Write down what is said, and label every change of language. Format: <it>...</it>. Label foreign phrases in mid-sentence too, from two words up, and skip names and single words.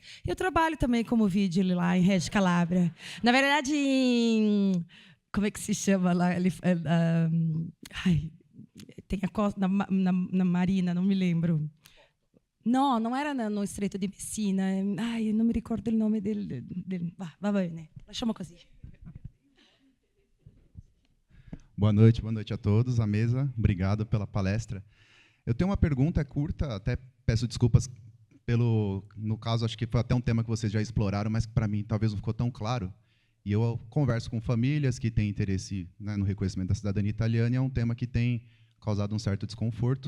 <pt>Eu trabalho também como vigile lá em Reggio Calabria. Na verdade, como é que se chama lá? Tem a costa na Marina, não me lembro. Não era no Estreito de Messina. Não me recordo o nome dele.</pt> <it>Va bene, lasciamo così.</it> <pt>Boa noite a todos, à mesa. Obrigado pela palestra. Eu tenho uma pergunta curta, até peço desculpas no caso, acho que foi até um tema que vocês já exploraram, mas que para mim talvez não ficou tão claro. E eu converso com famílias que têm interesse, né, no reconhecimento da cidadania italiana, e é um tema que tem causado um certo desconforto.</pt>